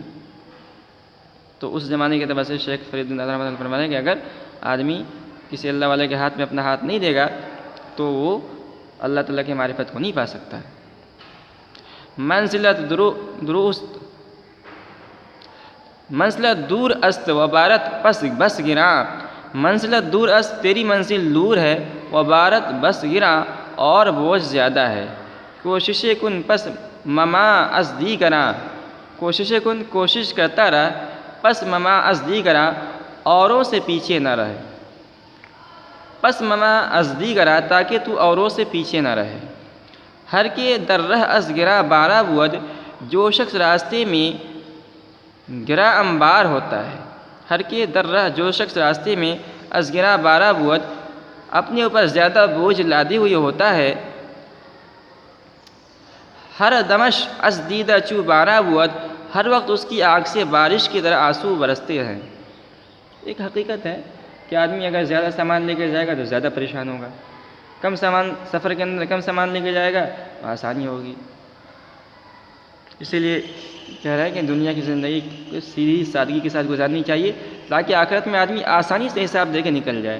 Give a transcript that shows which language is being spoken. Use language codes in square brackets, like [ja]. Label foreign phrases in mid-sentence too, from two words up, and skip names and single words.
[ur] تو اس زمانے کے اعتبار سے شیخ فرید بن رحمۃ اللہ فرماتے ہیں کہ اگر آدمی کسی اللہ والے کے ہاتھ میں اپنا ہاتھ نہیں دے گا تو وہ اللہ تعالیٰ کی معرفت کو نہیں پا سکتا ہے۔ [fa] منزلت دور است و بارت بس گراں، منزلت دور است [ur] تیری منزل دور ہے، [fa] و بارت بس گراں [ur] اور بوجھ زیادہ ہے، [fa] کوشش کن پس مما از دیگراں، [ur] کوشش کرتا رہ، [fa] پس مما از دیگراں [ur] اوروں سے پیچھے نہ رہے، [fa] پس مما از دیگراں [ur] تاکہ تو اوروں سے پیچھے نہ رہے۔ [fa] ہر کے در رہ از گرا بارہ بود، [ur] جو شخص راستے میں گرا انبار ہوتا ہے، [fa] ہر کے در رہ [ur] جو شخص راستے میں [fa] از گرا بارہ بود، [ur] اپنے اوپر زیادہ بوجھ لادے ہوئے ہوتا ہے، [fa] ہر دمش از دیدہ چو بارہ بود، [ur] ہر وقت اس کی آنکھ سے بارش کی طرح آنسو برستے ہیں۔ ایک حقیقت ہے کہ آدمی اگر زیادہ سامان لے کے جائے گا تو زیادہ پریشان ہوگا، سفر کے اندر کم سامان لے کے جائے گا تو آسانی ہوگی۔ اسی لیے کہہ رہا ہے کہ دنیا کی زندگی کو سیدھی سادگی کے ساتھ گزارنی چاہیے تاکہ آخرت میں آدمی آسانی سے حساب دے کے نکل جائے.